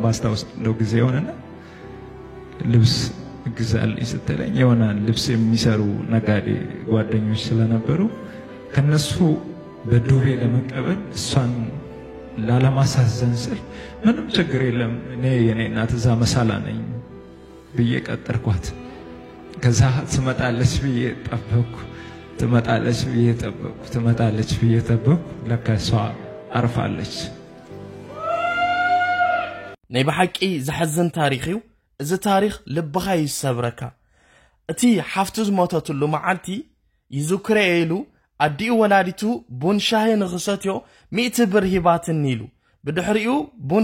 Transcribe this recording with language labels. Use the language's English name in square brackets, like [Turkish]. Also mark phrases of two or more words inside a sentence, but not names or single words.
[Amharic] አስታውሳለሁ ጊዜውንና ልብስ ግዛልኝ ስትለኝ የሆነ ልብስ የሚሰሩ ነጋዴ ጓደኞች ስለነበሩ ከነሱ በዱቤ ለመቀበል እሷን ላለማሳዘን ስል ምንም ችግር የለም እኔ የኔ እናት እዛ መሳላ ነኝ ብዬ ቀጠርኳት ከዛ ትመጣለች ብዬ ጠበቅኩ ትመጣለች ብዬ ጠበቅኩ ለካ እሷ አርፋለች [Tigrinya] ናይ በሐቂ ዝሐዝን ታሪኽዩ እዚ ታሪኽ ልብኻ ይሰብረካ እቲ ሓፍቱ ዝሞተትሉ መዓልቲ ይዝክረ ኢሉ አዲኡ ወላዲቱ ቡን ሻሂ ንኽሰትዮ 100 ብር ሂባትን ኢሉ ብድሕሪኡ ቡን